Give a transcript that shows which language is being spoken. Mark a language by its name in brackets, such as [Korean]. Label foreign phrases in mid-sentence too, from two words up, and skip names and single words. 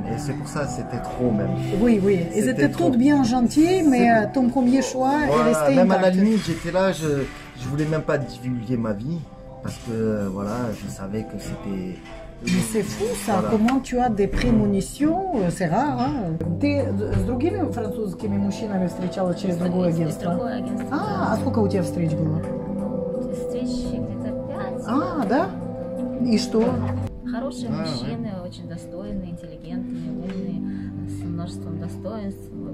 [French] Et c'est pour ça que c'était trop même. Oui, oui. Ils étaient toutes bien gentilles, mais ton premier choix est resté même intact. à la limite, j'étais là, je voulais même pas divulguer ma vie. Parce que, voilà, je savais que c'était... Mais c'est fou ça, voilà. Comment tu as des prémonitions, c'est rare, hein? [Russian] Ты с другими французскими мужчинами встречала через другое агентство? Другое агентство. А сколько у тебя встреч было? Встреч где-то 5. А, да? И что? Хорошие мужчины, очень достойные, интеллигентные, умные, с множеством достоинств.